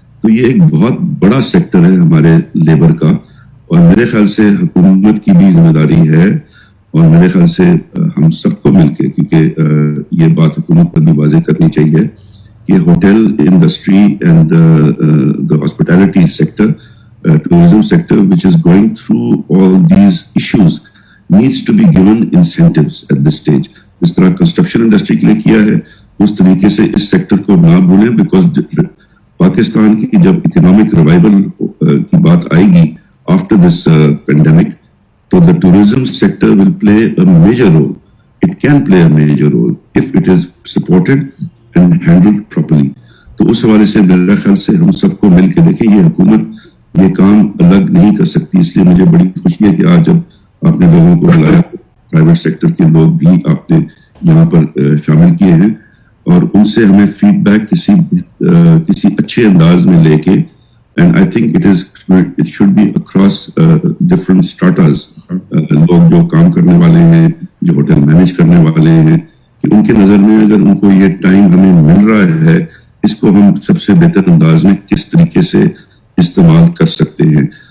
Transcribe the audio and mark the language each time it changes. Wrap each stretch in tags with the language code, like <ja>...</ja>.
<ur>تو یہ ایک بہت بڑا سیکٹر ہے ہمارے لیبر کا, اور میرے خیال سے حکومت کی بھی ذمہ داری ہے, اور میرے خیال سے ہم سب کو مل کے, کیونکہ یہ بات حکومت پر بھی واضح کرنی چاہیے کہ hotel industry and</ur> <en>the hospitality sector, tourism sector which is going through all these issues needs to be given incentives at this stage.</en> <ur>اس طرح کنسٹرکشن انڈسٹری کے لیے کیا ہے اس طریقے سے اس سیکٹر کو نہ بھولیں, بیکاز پاکستان کی جب اکنامک ریوائول کی بات آئے گی</ur> <en>after this pandemic</en> <ur>تو</ur> <en>the tourism sector will play a major role. It can play a major role if it is supported and handled properly.</en> <ur>تو اس حوالے سے میرے خیال سے ہم سب کو مل کے دیکھیں, یہ حکومت یہ کام الگ نہیں کر سکتی. اس لیے مجھے بڑی خوشی ہے کہ آج جب آپ نے لوگوں کو بلایا, پرائیویٹ سیکٹر کے لوگ بھی آپ نے یہاں پر شامل کیے ہیں, اور ان سے ہمیں فیڈ بیک کسی اچھے انداز میں لے کے,</ur> <en>and I think it should be across different starters,</en> <ur>لوگ جو کام کرنے والے ہیں, جو ہوٹل مینیج کرنے والے ہیں, کہ ان کے نظر میں اگر ان کو یہ ٹائم ہمیں مل رہا ہے اس کو ہم سب سے بہتر انداز میں کس طریقے سے استعمال کر سکتے ہیں.</ur>